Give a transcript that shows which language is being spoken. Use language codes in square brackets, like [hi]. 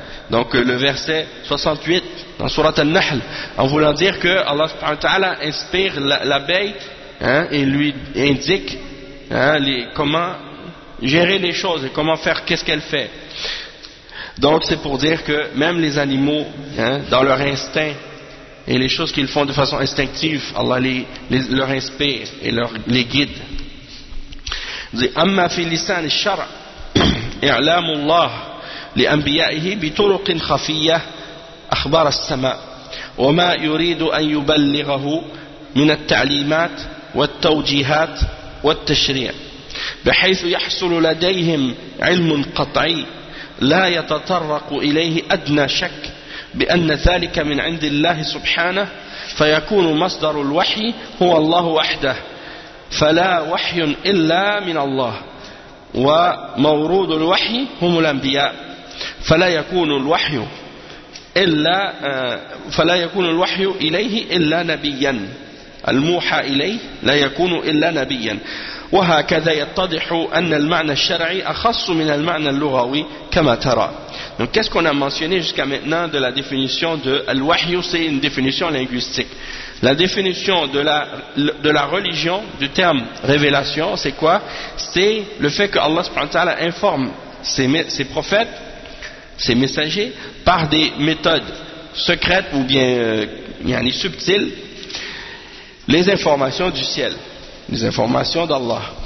[fr] Donc le verset 68 dans sourate An-Nahl, en voulant dire que Allah subhanahu wa ta'ala inspire l'abeille, hein, et lui indique, hein, comment gérer les choses et comment faire, qu'est-ce qu'elle fait. Donc c'est pour dire que même les animaux, hein, dans leur instinct et les choses qu'ils font de façon instinctive, Allah leur inspire et les guide. [ar] Amma fi lisan al-shar' i'lamu Allah لأنبيائه بطرق خفية أخبار السماء وما يريد أن يبلغه من التعليمات والتوجيهات والتشريع بحيث يحصل لديهم علم قطعي لا يتطرق إليه أدنى شك بأن ذلك من عند الله سبحانه فيكون مصدر الوحي هو الله وحده فلا وحي إلا من الله ومورود الوحي هم الأنبياء فلا يكون الوحي إلا فلا يكون الوحي إليه إلا نبيا الموحى إليه لا يكون إلا نبيا وهكذا يتضح أن المعنى الشرعي أخص من المعنى اللغوي كما ترى. [fr] Donc qu'est-ce qu'on a mentionné jusqu'à maintenant de la définition de الوحي? C'est une définition linguistique. La définition de la religion, du terme révélation, c'est quoi? C'est le fait que Allah subhanahu wa ta'ala informe ses prophètes, ces messagers, par des méthodes secrètes ou bien subtiles, les informations du ciel, les informations d'Allah.